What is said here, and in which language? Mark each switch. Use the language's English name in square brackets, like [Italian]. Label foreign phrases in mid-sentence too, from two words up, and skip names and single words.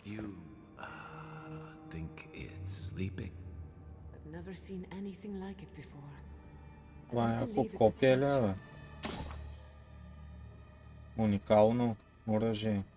[English] You, think it's sleeping? I've never seen anything like it before. I [Bulgarian] Това е [English] don't [Bulgarian] някакво [English] believe it's a [Bulgarian] копие ли, [English] statue. [Bulgarian] бе? Уникално оръжие.